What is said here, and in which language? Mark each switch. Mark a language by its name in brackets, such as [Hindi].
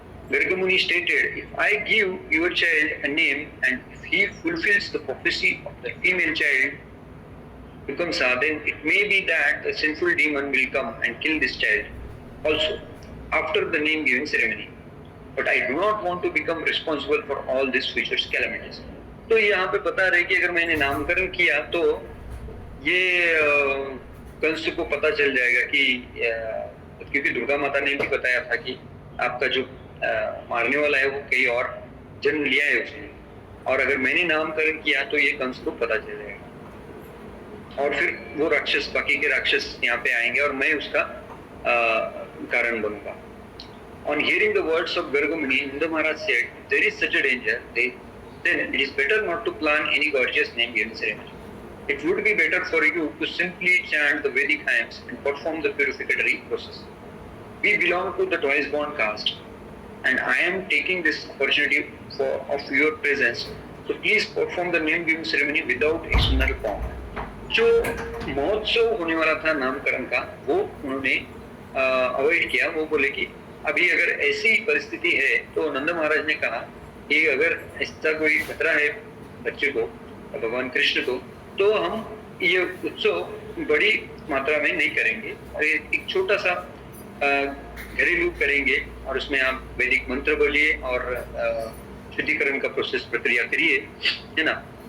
[English] Garga Muni stated, if I give your child a name and if he fulfills the prophecy of the female child to Kamsa, then it may be that the sinful demon will come and kill this child also after the name giving ceremony. But I do not want to become responsible for all these future calamities. [Hindi] तो यहाँ पे बता रहे कि अगर मैंने नामकरण किया तो ये कंस को पता चल जाएगा कि क्योंकि दुर्गा माता ने भी बताया था कि आपका जो मारने वाला है वो कहीं और जन्म लिया है उसने, और अगर मैंने नामकरण किया तो ये कंस को पता चल जाएगा और फिर वो राक्षस, बाकी के राक्षस यहाँ पे आएंगे और मैं उसका कारण बनूंगा। [English] On hearing the words of Garga Muni, Nanda Maharaj said, there is such a danger, then it is better not to plan any gorgeous name giving ceremony. It would be better for you to simply chant the Vedic hymns and perform the purificatory process. We belong to the twice born caste, and I am taking this opportunity of your presence, so please perform the name giving ceremony without external pomp. [Hindi] जो महोत्सव होने वाला था नामकरण का वो उन्होंने avoid किया। वो बोले कि अभी अगर ऐसी परिस्थिति है तो नंद महाराज ने कहा कि अगर ऐसा कोई खतरा है बच्चे को, भगवान कृष्ण को, तो हम ये उत्सव बड़ी मात्रा में नहीं करेंगे, एक छोटा सा घरेलू करेंगे और उसमें आप वैदिक मंत्र बोलिए और शुद्धिकरण का प्रोसेस प्रक्रिया करिए, है ना।